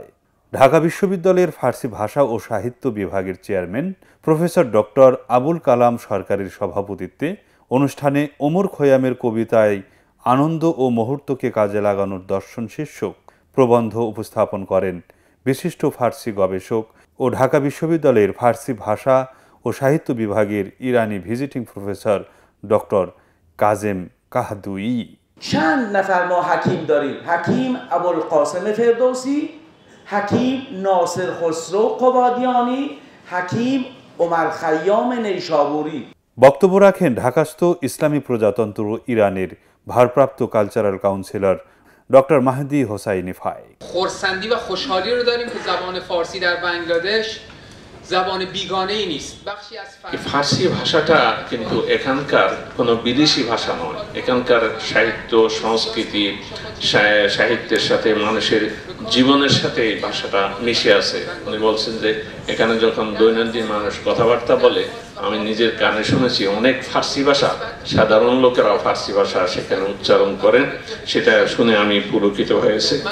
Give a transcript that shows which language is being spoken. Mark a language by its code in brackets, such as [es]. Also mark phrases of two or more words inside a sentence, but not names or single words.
[bn] ঢাকা বিশ্ববিদ্যালয়ের ফার্সি ভাষা ও সাহিত্য বিভাগের চেয়ারম্যান প্রফেসর ডক্টর আবুল কালাম সরকারের সভাপতিত্বে অনুষ্ঠানে ওমর খৈয়ামের কবিতায় আনন্দ ও মুহূর্তকে কাজে লাগানোর দর্শন শীর্ষক প্রবন্ধ উপস্থাপন করেন বিশিষ্ট ফার্সি গবেষক ও ঢাকা বিশ্ববিদ্যালয়ের ফার্সি ভাষা ও সাহিত্য বিভাগের ইরানি [en] visiting professor [bn] ডক্টর কাজেম কাহদুই। [fa] چند نفر ما حکیم داریم: حکیم ابوالقاسم فردوسی، حکیم ناصر خسرو قبادیانی، حکیم عمر خیام نیشابوری। [bn] বক্তব্য রাখেন ঢাকাস্থ ইসলামী প্রজাতন্ত্র ইরানের ভারপ্রাপ্ত [en] cultural councillor [bn] ডক্টর মাহদি হোসাইনি ফাই। [fa] خرسندی و خوشحالی رو داریم که زبان فارسی در بنگلادش زبان بیگانه‌ای نیست. بخشی از [bn] ফার্সি ভাষাটা কিন্তু এখানকার কোনো বিদেশি ভাষা নয়। এখানকার সাহিত্য সংস্কৃতি সাহিত্যের সাথে মানুষের জীবনের সাথে এই ভাষাটা মিশে আছে। উনি বলছেন যে এখানে যখন দৈনন্দিন মানুষ কথাবার্তা বলে, আমি নিজের কানে শুনেছি অনেক ফার্সি ভাষা, সাধারণ লোকেরাও ফার্সি ভাষা সেখানে উচ্চারণ করেন, সেটা শুনে আমি পুলকিত হয়েছে।